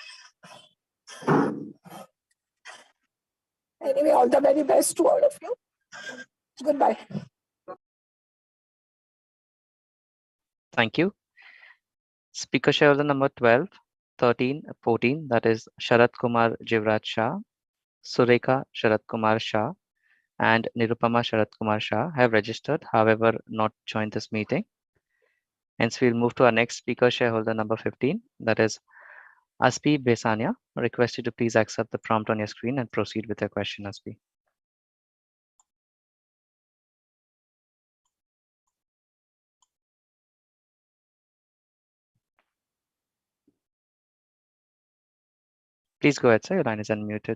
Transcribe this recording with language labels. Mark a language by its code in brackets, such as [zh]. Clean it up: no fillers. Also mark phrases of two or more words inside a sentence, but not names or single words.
[en] Anyway, all the very best to all of you. Goodbye. Thank you. Speaker shareholder number 12, 13, 14, that is Sharat Kumar Jivraj Shah, Sureka Sharat Kumar Shah, and Nirupama Sharat Kumar Shah have registered, however, not joined this meeting. Hence, we'll move to our next speaker shareholder number 15, that is Aspi Besania. I request you to please accept the prompt on your screen and proceed with your question, Aspi. Please go ahead, sir. Your line is unmuted.